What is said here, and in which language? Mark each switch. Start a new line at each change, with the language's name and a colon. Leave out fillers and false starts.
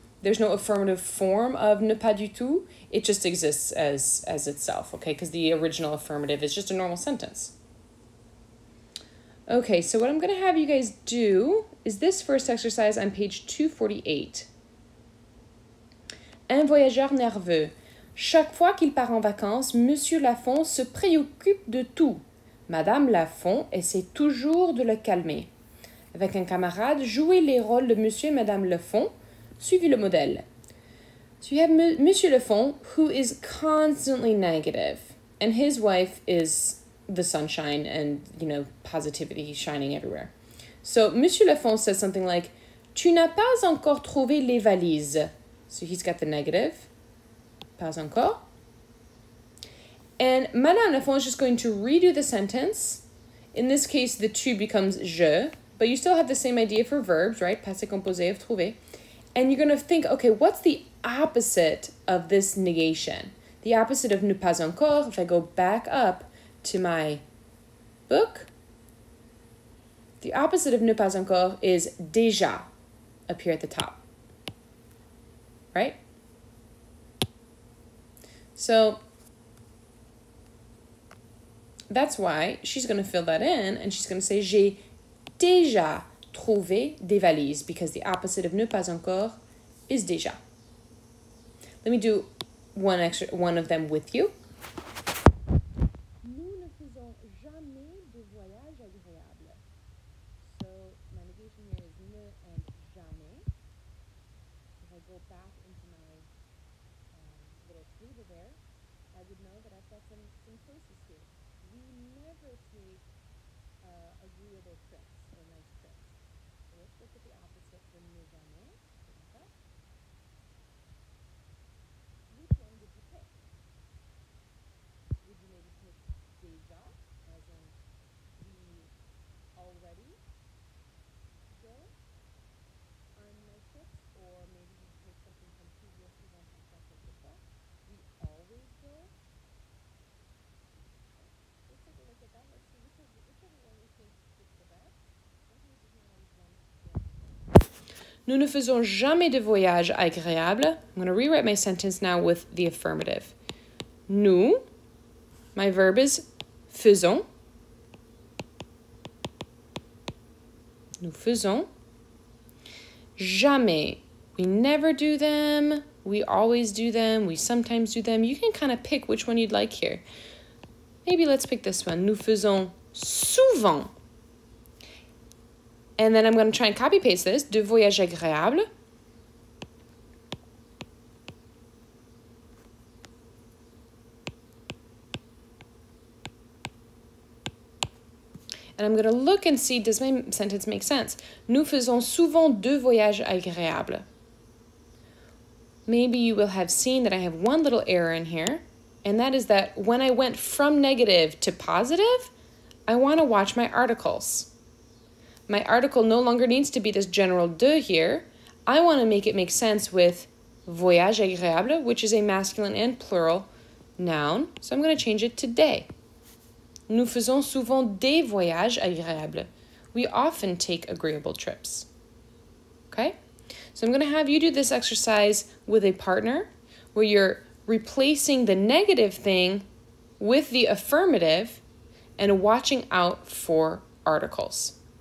English: There's no affirmative form of ne pas du tout. It just exists as itself, okay? Because the original affirmative is just a normal sentence. Okay, so what I'm going to have you guys do is this first exercise on page 248.
French: Un voyageur nerveux. Chaque fois qu'il part en vacances, Monsieur Lafont se préoccupe de tout. Madame Lafont essaie toujours de le calmer. Avec un camarade, jouez les rôles de Monsieur et Madame Lafont. Suivez le modèle.
English: So you have Monsieur Lafont, who is constantly negative, and his wife is the sunshine and, you know, positivity shining everywhere. So Monsieur Lafont says something like,
French: Tu n'as pas encore trouvé les valises.
English: So he's got the negative. Pas encore. And Madame Lafont is just going to redo the sentence. In this case, the tu becomes je, but you still have the same idea for verbs, right? Passé composé of trouver. And you're going to think, okay, what's the opposite of this negation? The opposite of ne pas encore, if I go back up to my book, the opposite of ne pas encore is déjà, up here at the top, right? So that's why she's going to fill that in, and she's going to say,
French: j'ai déjà trouvé des valises,
English: because the opposite of ne pas encore is déjà. Let me do one of them with you.
French: Nous ne faisons jamais de voyage agréable.
English: So my negation here is ne and jamais. If I go back into my little table there, I would know that I've got some choices here. We never take agreeable trips or nice trips. So let's look at the opposite for ne jamais. Which one would you pick? Would you maybe pick déjà, as in we already go on nice trips, or maybe you take something from toujours, souvent, parfois, quelquefois. We always go. Okay. Let's take a look at that. Let's see whichever one we think fits the best. Sometimes there's not always one.
French: Nous ne faisons jamais de voyage agréable.
English: I'm going to rewrite my sentence now with the affirmative. Nous, my verb is faisons.
French: Nous faisons. Jamais.
English: We never do them. We always do them. We sometimes do them. You can kind of pick which one you'd like here. Maybe let's pick this one.
French: Nous faisons souvent.
English: And then I'm going to try and copy paste this.
French: De voyage agréable.
English: And I'm going to look and see, does my sentence make sense?
French: Nous faisons souvent de voyages agréables.
English: Maybe you will have seen that I have one little error in here, and that is that when I went from negative to positive, I want to watch my articles. My article no longer needs to be this general de here. I want to make it make sense with voyage agréable, which is a masculine and plural noun. So I'm going to change it to des.
French: Nous faisons souvent des voyages agréables.
English: We often take agreeable trips. Okay? So I'm going to have you do this exercise with a partner where you're replacing the negative thing with the affirmative and watching out for articles.